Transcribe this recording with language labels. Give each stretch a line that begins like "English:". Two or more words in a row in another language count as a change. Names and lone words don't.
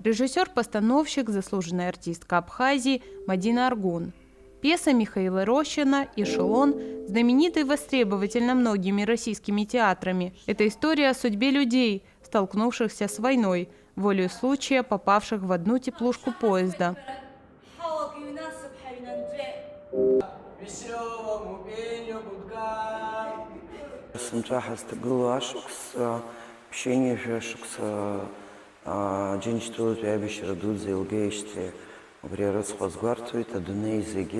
Russian: Режиссер-постановщик, заслуженная артистка Абхазии Мадина Аргун. Пьеса Михаила Рощина «Эшелон» знаменита и востребовательна многими российскими театрами. Это история о судьбе людей, столкнувшихся с войной, волею случая попавших в одну теплушку поезда.
Abkhazian: Сынцәа ҳазҭагылоу ашықәс ԥшьеиниа жәашықәса Џьынџьтәылатәи аибашьра дуӡӡа еилгеижьҭеи убри арыцҳа азгәарҭоит адунеи зегьы.